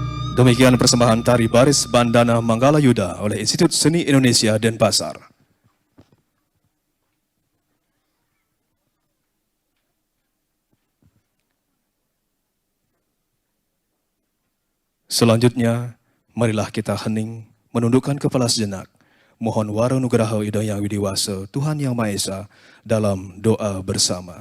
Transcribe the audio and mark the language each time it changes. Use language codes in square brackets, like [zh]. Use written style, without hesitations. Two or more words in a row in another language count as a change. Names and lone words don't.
[id] Demikian persembahan tari baris Bandana Manggala Yuda oleh Institut Seni Indonesia Denpasar. Selanjutnya, marilah kita hening, menundukkan kepala sejenak, mohon waro nugraha Ida Yang Widiwasa, Tuhan Yang Maha Esa, dalam doa bersama.